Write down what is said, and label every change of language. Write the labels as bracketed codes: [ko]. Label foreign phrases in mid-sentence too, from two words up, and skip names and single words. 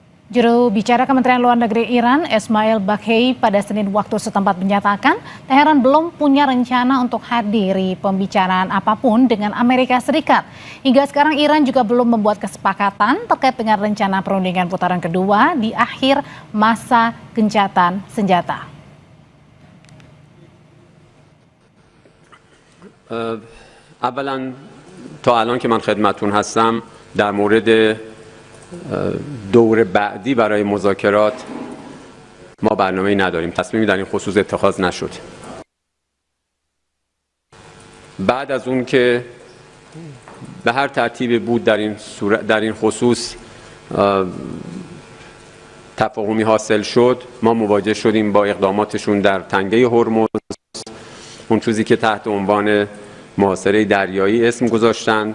[id] Juru bicara Kementerian Luar Negeri Iran, Esmail Baghei, pada Senin waktu setempat menyatakan Teheran belum punya rencana untuk hadiri pembicaraan apapun dengan Amerika Serikat. Hingga sekarang Iran juga belum membuat kesepakatan terkait dengan rencana perundingan putaran kedua di akhir masa gencatan senjata. [fa] اولا تا الان که من خدمتتون هستم در مورد دور بعدی برای مذاکرات ما برنامه‌ای نداریم. تصمیمی در این خصوص اتخاذ نشد. بعد از اون که به هر ترتیبی بود در این خصوص تفاهمی حاصل شد، ما مواجه شدیم با اقداماتشون در تنگه هرمز، اون چیزی که تحت عنوان محاصره دریایی اسم گذاشتند.